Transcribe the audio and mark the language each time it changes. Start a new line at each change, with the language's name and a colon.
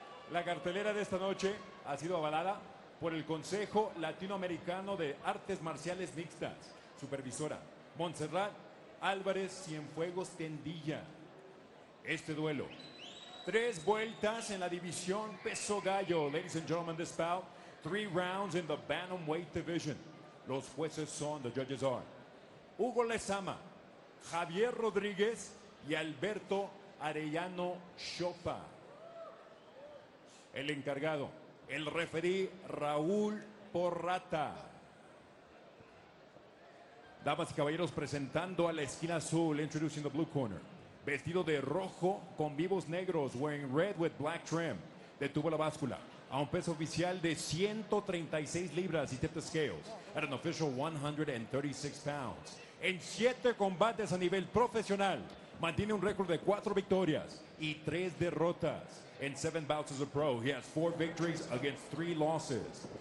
Spanish: La cartelera de esta noche ha sido avalada por el Consejo Latinoamericano de Artes Marciales Mixtas, supervisora Montserrat Álvarez Cienfuegos Tendilla. Este duelo, 3 vueltas en la división peso gallo.
English: Ladies and gentlemen, this bout, 3 rounds in the bantamweight division.
Spanish: Los jueces son,
English: the judges are
Spanish: Hugo Lezama, Javier Rodríguez y Alberto Arellano Chopa. El encargado, el referí Raúl Porrata. Damas y caballeros, presentando a la esquina azul,
English: introducing the blue corner.
Spanish: Vestido de rojo con vivos negros,
English: wearing red with black trim.
Spanish: Detuvo la báscula a un peso oficial de 136 libras y
English: tipped the scales at an official 136 pounds.
Spanish: En 7 combates a nivel profesional, mantiene un récord de 4 victorias y 3 derrotas.
English: In 7 bouts as a pro, he has 4 victories against 3 losses.